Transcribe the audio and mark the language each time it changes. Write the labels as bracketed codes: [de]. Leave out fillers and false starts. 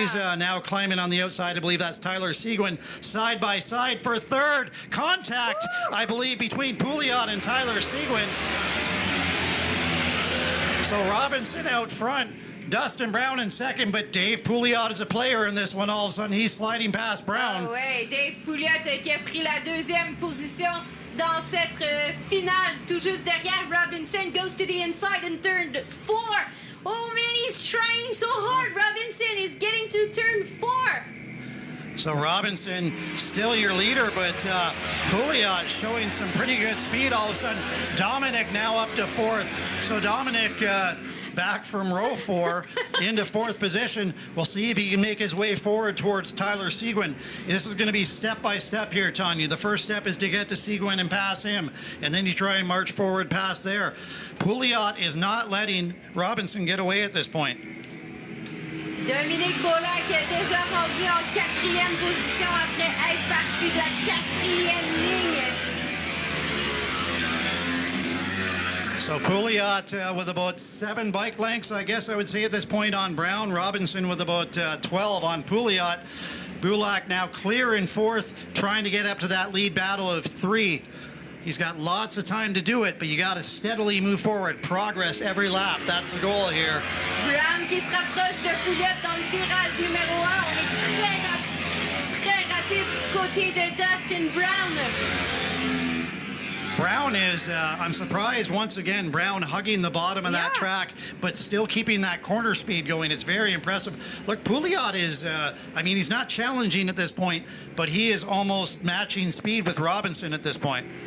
[en] He's now climbing on the outside. I believe that's Tyler Seguin. Side by side for third. Contact, Woo! I believe, between Pouliot and Tyler Seguin. So Robinson out front. Dustin Brown in second, but Dave Pouliot is a player in this one. All of a sudden, he's sliding past Brown. [fr] Ah ouais, Dave Pouliot qui a pris la deuxième position dans cette finale. Tout juste derrière, [en] Robinson goes to the inside and turn 4. Oh man, he's trying so hard. Robinson is getting to turn 4. So Robinson still your leader, but Pouliot showing some pretty good speed all of a sudden. Dominic now up to 4th. So Dominic back from row 4 into 4th position. We'll see if he can make his way forward towards Tyler Seguin. This is going to be step by step here, Tanya. The first step is to get to Seguin and pass him, and then you try and march forward past there. Pouliot is not letting Robinson get away at this point. [fr] Dominique Beaulac est déjà rendu en 4e position après être parti de la 4e ligne. [en] So Pouliot with about 7 bike lengths, I guess I would say at this point on Brown. Robinson with about 12 on Pouliot. Bulak now clear in 4th, trying to get up to that lead battle of 3. He's got lots of time to do it, but you got to steadily move forward. Progress every lap. That's the goal here. [fr] Brown qui se rapproche de Pouliot dans le virage numéro 1. On est très rapide du côté de Dustin Brown. [en] Brown is, I'm surprised once again, Brown hugging the bottom of that track, but still keeping that corner speed going. It's very impressive. Look, Pouliot is, I mean, he's not challenging at this point, but he is almost matching speed with Robinson at this point.